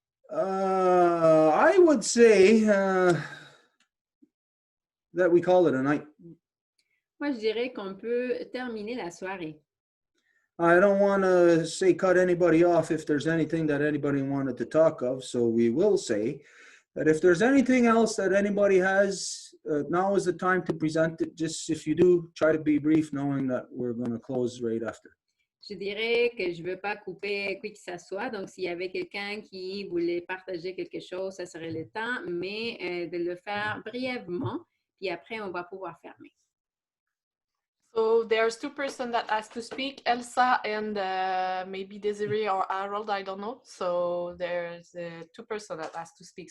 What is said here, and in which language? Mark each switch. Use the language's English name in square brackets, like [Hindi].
[English] I would say that we call it a night. [French] Moi, je dirais qu'on peut terminer la soirée. [English] I don't want to say cut anybody off if there's anything that anybody wanted to talk of, so we will say that if there's anything else that anybody has, now is the time to present it. Just if you do, try to be brief, knowing that we're going to close right after. [French] Je dirais que je ne veux pas couper qui que ce soit. Donc, s'il y avait quelqu'un qui voulait partager quelque chose, ça serait le temps, mais de le faire brièvement, puis après, on va pouvoir fermer. [English] So there's two persons that asked to speak, Elsa and maybe Desiree or Harold, I don't know. So there's two persons that asked to speak.